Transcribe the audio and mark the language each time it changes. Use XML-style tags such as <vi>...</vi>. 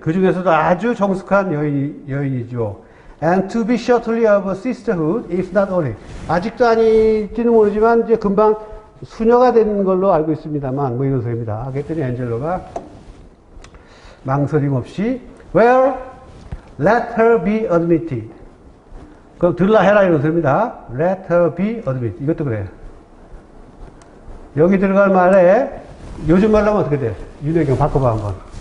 <ko>그 중에서도 아주 정숙한 여인이죠.</ko> <en>And to be shortly of a sisterhood, if not only.</en> <ko>아직도 아닐지는 모르지만, 이제 금방 수녀가 되는 걸로 알고 있습니다만, 뭐 이런 소리입니다. 그랬더니 엔젤로가 망설임 없이,</ko> <en>well, let her be admitted.</en> <ko>그럼 들라 해라 이런 소리입니다.</ko> <en>Let her be admitted.</en> <ko>이것도 그래요. 여기 들어갈 말에 요즘 말로 하면 어떻게 돼? 윤혜경 바꿔봐 한번.</ko>